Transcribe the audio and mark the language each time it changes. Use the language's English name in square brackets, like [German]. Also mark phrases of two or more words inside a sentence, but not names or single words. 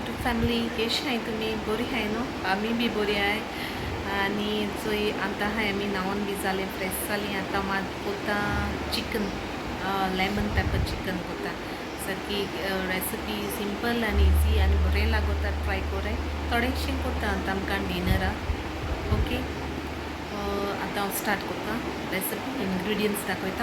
[Konkani] फॅमिली कशी आहे तुम्ही? बरी आहे नो? आम्ही बी बरी आहे. आणि जो आता आहे आम्ही नावून बी जाले फ्रेश जाली. आता मात कोता चिकन [English] lemon pepper chicken [Konkani] कोता सारखी रेसिपी सिंपल आणि इजी आणि बरें लागोता ट्राय कोराय थोडेशें कोता आता आमकां डिनरा. ओके आता हांव स्टार्ट कोता [English] recipe ingredients [Konkani] दाखयता.